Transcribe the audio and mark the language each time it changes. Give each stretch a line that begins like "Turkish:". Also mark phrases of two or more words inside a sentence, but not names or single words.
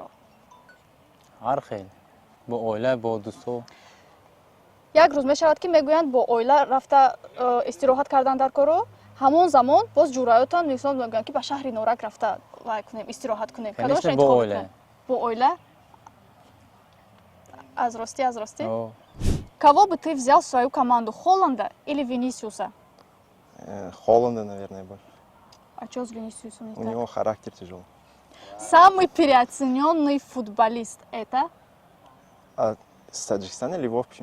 Tajik: Ҳар хел. Бо оила, бо дӯстҳо. як рӯз мешавад ки мегӯянд бо оила рафта истироҳат кардан дар коро ҳамон замон боз ҷураётон мисол мегӯянд ки ба шаҳри норак рафта вай кунем истироҳат кунем. Конечно, бо оила. Бо оила? Аз ростӣ? О.
Russian: Кого бы ты взял в свою команду, Холланда или Винисиуса? Холланда, наверное, больше. А что с Винисиусом не У так? него характер тяжелый. Самый переоцененный футболист это? А с Таджикистана или в общем?